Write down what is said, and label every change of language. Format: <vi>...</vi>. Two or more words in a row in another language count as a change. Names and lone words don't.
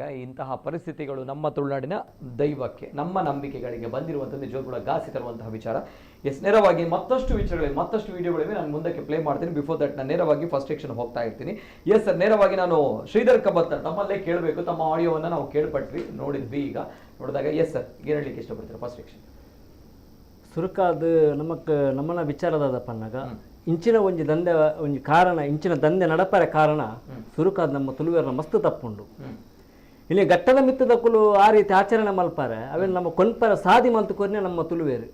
<kn>ಇಂತಹ ಪರಿಸ್ಥಿತಿಗಳು ನಮ್ಮ ತುಳುನಾಡಿನ ದೈವಕ್ಕೆ, ನಮ್ಮ ನಂಬಿಕೆಗಳಿಗೆ ಬಂದಿರುವಂಥದ್ದು ನಿಜವೂ ಕೂಡ ಗಾಸಿ ತರುವಂತಹ ವಿಚಾರ. ನೇರವಾಗಿ ಮತ್ತಷ್ಟು ವಿಚಾರಗಳಿವೆ, ಮತ್ತಷ್ಟು ವಿಡಿಯೋಗಳಿವೆ, ನಾನು ಮುಂದಕ್ಕೆ ಪ್ಲೇ ಮಾಡ್ತೀನಿ.</kn> <en>before that</en> <kn>ನಾನು ನೇರವಾಗಿ</kn> <en>first section</en> <kn>ಹೋಗ್ತಾ ಇರ್ತೀನಿ. ಸರ್, ನೇರವಾಗಿ ನಾನು ಶ್ರೀಧರ್ ಕಬ್ಬತ್ ತಮ್ಮಲ್ಲೇ ಕೇಳಬೇಕು. ತಮ್ಮ ಆಡಿಯೋವನ್ನು ನಾವು ಕೇಳ್ಪಟ್ವಿ, ನೋಡಿದ್ವಿ. ಈಗ ನೋಡಿದಾಗ ಸರ್ ಏನು ಹೇಳಲಿಕ್ಕೆ ಇಷ್ಟಪಡ್ತೀರಾ?</kn> <en>first section</en> <tcy>ಸುರುಕಾದ ನಮ್ಮನ್ನ ವಿಚಾರದ ಪನ್ನಾಗ ಇಂಚಿನ ಒಂಜಿ ದಂಧೆ ಒಂಜಿ ಕಾರಣ, ಇಂಚಿನ ದಂಧೆ ನಡಪರ ಕಾರಣ ಸುರುಕಾದ ನಮ್ಮ ತುಳುವೇರನ ಮಸ್ತ್ ತಪ್ಪುಂಡು. ಇಲ್ಲಿ ಘಟ್ಟದ ಮಿತ್ತದಕ್ಕೂ ಆ ರೀತಿ ಆಚರಣೆ ಮಲ್ಪಾರೆ ಅವೆಲ್ಲ ನಮ್ಮ ಕೊನ್ಪರ ಸಾದಿ ಮಲ್ತುಕೊರ್ನೆ ನಮ್ಮ ತುಳುವೇರು.</tcy>